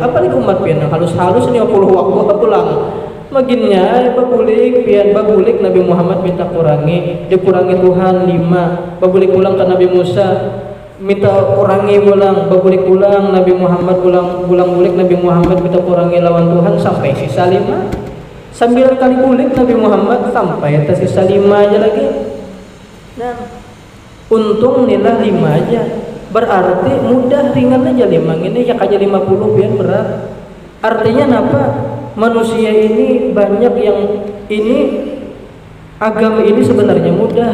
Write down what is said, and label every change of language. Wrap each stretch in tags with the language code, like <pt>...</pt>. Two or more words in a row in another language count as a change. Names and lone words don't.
<bjn>Apalagi umat pian halus-halus 50 waktu pulang. Maginnya babulik Nabi Muhammad minta dikurangi Tuhan 5. Babulik pulang ke Nabi Musa minta kurangi pulang, babulik pulang Nabi Muhammad bulik Nabi Muhammad minta kurangi lawan Tuhan sampai sisa 5. 9 kali bulik Nabi Muhammad sampai sisa 5 aja lagi. Nah, untung nilai 5 aja. Berarti mudah ringan aja 5 ini ya kayak 50 biar berat. Artinya apa? Manusia ini banyak yang agama ini sebenarnya mudah.</bjn>